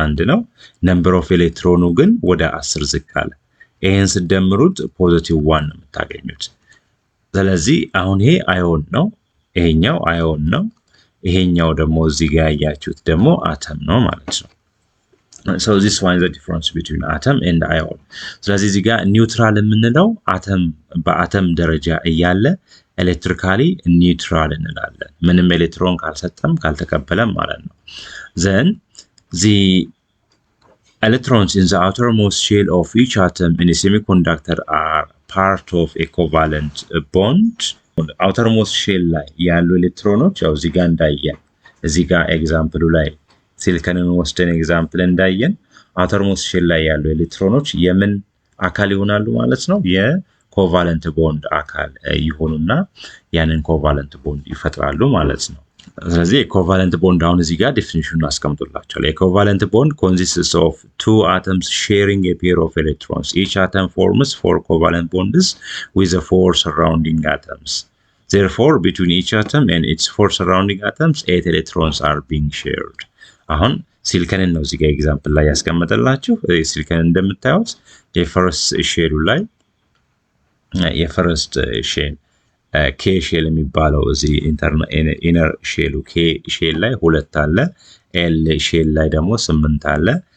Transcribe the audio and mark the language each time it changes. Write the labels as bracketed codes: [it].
[am] ነው። number of ኤሌክትሮኑ ግን ወደ 10 ዝቅ አለ። ይሄን ስደምሩት ፖዚቲቭ 1 ነው የምታገኙት። ስለዚህ አሁን ይሄ አዮን ነው፣ ይሄኛው አዮን ነው፣ ይሄኛው ደግሞ እዚህ ጋር ያያችሁት ደግሞ አተም ነው ማለት ነው። [en] So this one is the difference between atom and ion. [am] ስለዚህ እዚህ ጋር ኒውትራል የምንለው አተም በአተም ደረጃ እያለ ኤሌክትሪካሊ ኒውትራል እንላለን። ምንም ኤሌክትሮን ካልሰጠም ካልተቀበለም ማለት ነው። [en] Then the electrons in the outermost shell of each atom in a semiconductor are part of a covalent bond. [am] outermost shell ላይ ያሉ ኤሌክትሮኖች ያው እዚህ ጋር እንዳየን እዚህ ጋር ኤግዛምፕሉ ላይ ሲሊከንን ወስደን ኤግዛምፕል እንዳየን outermost shell ላይ ያሉ ኤሌክትሮኖች የምን አካል ይሆናሉ ማለት ነው? የኮቫለንት ቦንድ አካል ይሆኑና ያንን ኮቫለንት ቦንድ ይፈጥራሉ ማለት ነው። ስለዚህ የኮቫለንት ቦንድ አሁን እዚህ ጋር ዴፊኒሽኑን አስቀምጦላችኋል። የኮቫለንት ቦንድ [en] consists of two atoms sharing a pair of electrons. Each atom forms 4 covalent bonds with the 4 surrounding atoms. Therefore, between each atom and its 4 surrounding atoms, 8 electrons are being shared. [am] አሁን ሲሊከንን ነው እዚህ ጋር ኤግዛምፕል ላይ ያስቀመጠላችሁ። ሲሊከን እንደምታዩት የፈርስት ሼሉ ላይ የፈርስት ሼል ኬ ሼል የሚባለው እዚህ ኢነር ሼሉ ኬ ሼል ላይ 2 አለ። ኤል ሼል ላይ ደግሞ 8 አለ።